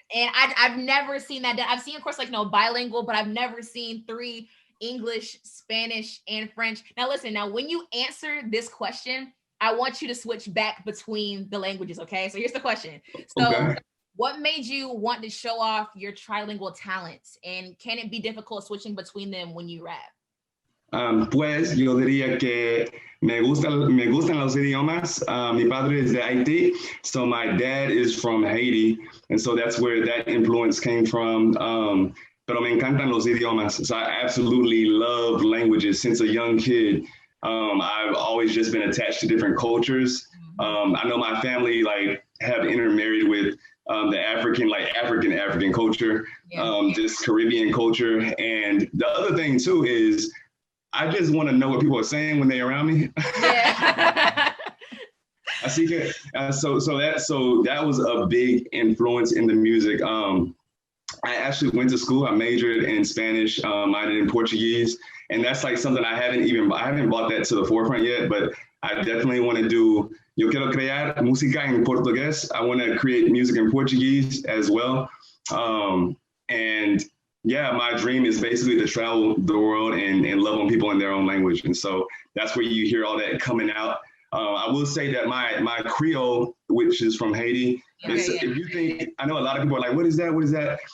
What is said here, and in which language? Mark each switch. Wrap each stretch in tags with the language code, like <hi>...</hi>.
<en>And I've never seen that done. I've seen, of course, bilingual, but I've never seen three: English, Spanish, and French. Now listen, when you answer this question, I want you to switch back between the languages, okay? So here's the question. So what made you want to show off your trilingual talents? And can it be difficult switching between them when you rap?</en> <es>Pues yo diría que me gustan los idiomas. Mi padre</es> <en>is</en> <es>de Haiti,</es> <en>so my dad is from Haiti, and so that's where that influence came from.</en> <es>Pero me encantan los idiomas.</es> <en>So I absolutely love languages since a young kid. I've always just been attached to different cultures. I know my family have intermarried with the African culture, just Caribbean culture. And the other thing too is I just want to know what people are saying when they're around me. Yeah. I see it. So that was a big influence in the music. I actually went to school. I majored in Spanish, minored in Portuguese, and that's like something I haven't brought that to the forefront yet. But I definitely want to do.</en> <es>Yo quiero crear música en portugués.</es> <en>I want to create music in Portuguese as well. And yeah, my dream is basically to travel the world and love on people in their own language. And so that's where you hear all that coming out. I will say that my Creole, which is from Haiti, if you think, I know a lot of people are like, what is that? What is that?</en>